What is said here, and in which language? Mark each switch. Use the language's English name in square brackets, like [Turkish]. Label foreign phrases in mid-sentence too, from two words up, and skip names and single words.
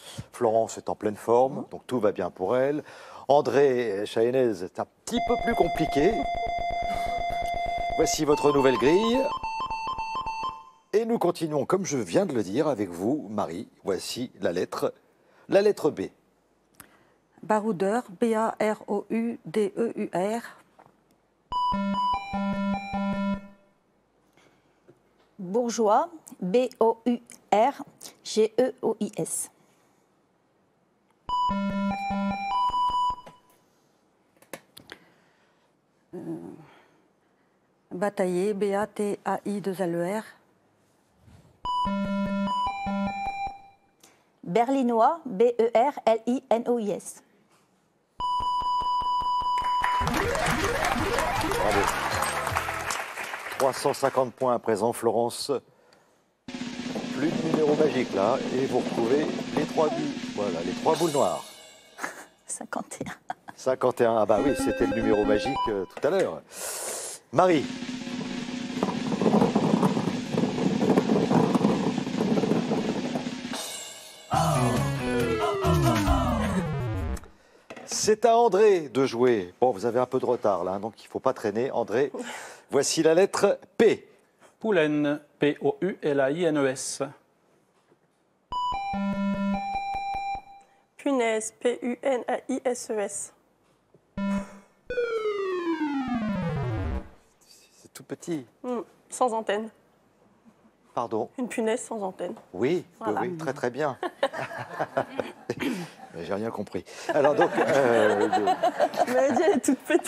[French] Florence est en pleine forme, donc tout va bien pour elle. André Shahenez, c'est un petit peu plus compliqué. Voici votre nouvelle grille. Et nous continuons, comme je viens de le dire, avec vous, Marie. Voici la lettre B. Baroudeur, B-A-R-O-U-D-E-U-R. Bourgeois, B-O-U-R-G-E-O-I-S. Batailler, B-A-T-A-I-2-L-E-R. Berlinois, B-E-R-L-I-N-O-I-S. Bravo. 350 points à présent, Florence. Plus de numéro magique là, et vous retrouvez les 3 buts. Voilà, les 3 boules noires. 51. 51, ah bah oui, c'était le numéro magique tout à l'heure. Marie. C'est à André de jouer. Bon, vous avez un peu de retard là, donc il ne faut pas traîner. André, voici la lettre P. Poulaine, P-O-U-L-A-I-N-E-S. Punaise, P-U-N-A-I-S-E-S. C'est tout petit. Sans antenne. Pardon. Une punaise sans antenne. Oui, Voilà. oui, très très bien. Mais j'ai rien compris. Alors donc, Tu m'avais dit, elle est toute petite.